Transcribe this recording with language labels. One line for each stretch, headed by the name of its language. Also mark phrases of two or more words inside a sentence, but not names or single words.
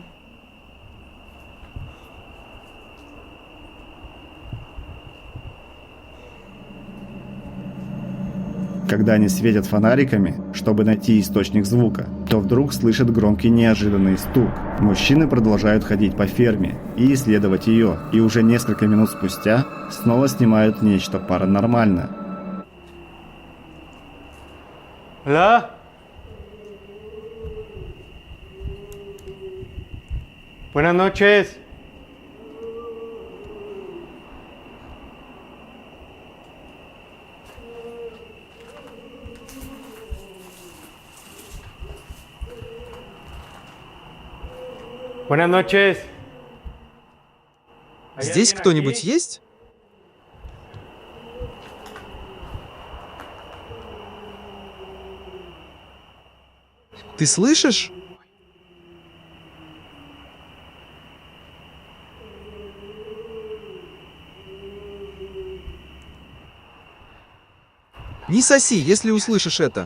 Russian: Когда они светят фонариками, чтобы найти источник звука, то вдруг слышат громкий неожиданный стук. Мужчины продолжают ходить по ферме и исследовать ее, и уже несколько минут спустя снова снимают нечто паранормальное.
Spanish: Hola. Buenas noches. Buenas noches.
Russian: Здесь кто-нибудь есть? Ты слышишь? Не соси, если услышишь это.